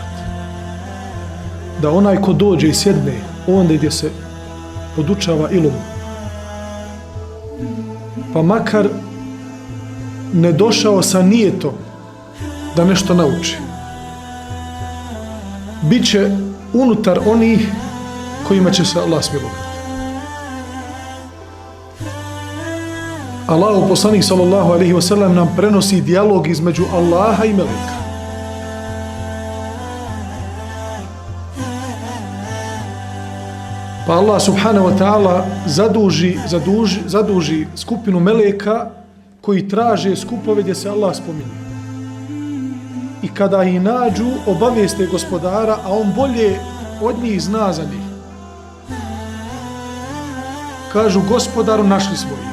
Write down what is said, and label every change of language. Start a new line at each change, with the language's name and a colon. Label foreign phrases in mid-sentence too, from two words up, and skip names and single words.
Bosnian: Da onaj ko dođe i sjedne onda gdje se podučava ilum, pa makar ne došao sa nijetom da nešto nauči, bit će unutar onih kojima će se Allah smilovati. Allahu poslanik
Arabic: صلى الله عليه وسلم
Bosnian: nam prenosi dijalog između Allaha i meleka. Pa Allah
Arabic: سبحانه وتعالى
Bosnian: zaduži skupinu meleka koji traže skupove gdje se Allah spominje. I kada ih nađu, obavijeste gospodara, a on bolje od njih zna za njih. Kažu: "Gospodaru, našli smo ih."